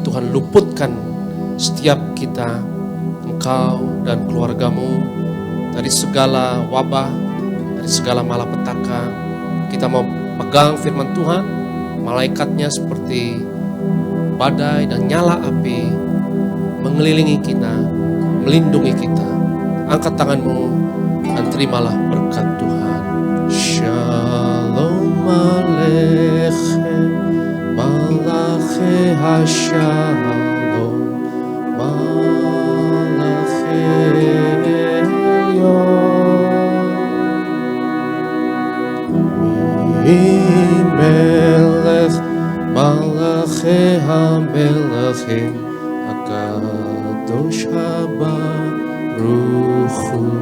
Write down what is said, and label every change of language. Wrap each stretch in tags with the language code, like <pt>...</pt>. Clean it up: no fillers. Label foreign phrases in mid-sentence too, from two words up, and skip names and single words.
<id>Tuhan luputkan setiap kita, engkau dan keluargamu, dari segala wabah, dari segala malapetaka. Kita mau pegang firman Tuhan, malaikatnya seperti badai dan nyala api mengelilingi kita, melindungi kita. Angkat tanganmu dan terimalah berkat Tuhan.</id> <he>שלום עליכם, מלאכי השלום, מלאכי עליון, מלך מלכי המלכים, הקדוש ברוך הוא.</he>